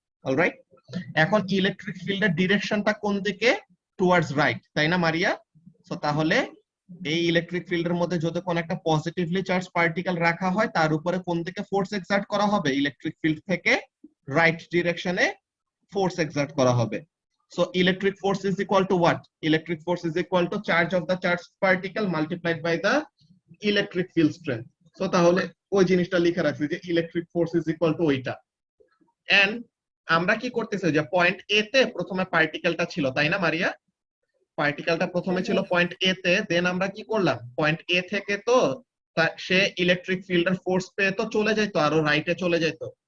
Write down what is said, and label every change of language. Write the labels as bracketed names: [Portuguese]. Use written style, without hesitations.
[Bangla] Alright, এখন electric ফিল্ডের ডিরেকশনটা কোন দিকে, টুয়ার্ডস রাইট, তাই না মারিয়া? সো তাহলে এই ইলেকট্রিক ফিল্ডের মধ্যে যদি কোনো একটা পজিটিভলি চার্জ পার্টিকেল রাখা হয় তার উপরে কোন দিকে ফোর্স এক্সার্ট করা হবে, ইলেকট্রিক ফিল্ড থেকে রাইট ডিরেকশনে ফোর্স এক্সার্ট করা হবে। [English] So electric force is equal to what? Electric force is equal to charge of the charged particle multiplied by the electric field strength. [Bangla] So তাহলে ওই জিনিসটা লিখে রাখছি যে electric force is equal to ওইটা। And আমরা কি করতেছি, যে পয়েন্ট এ তে প্রথমে পার্টিকেলটা ছিল, তাই না মারিয়া? পার্টিকেলটা প্রথমে ছিল পয়েন্ট এ তে, দেন আমরা কি করলাম, পয়েন্ট এ থেকে তো সে ইলেকট্রিক ফিল্ডের ফোর্স পেয়ে তো চলে যেত, আরো রাইটে চলে যেত।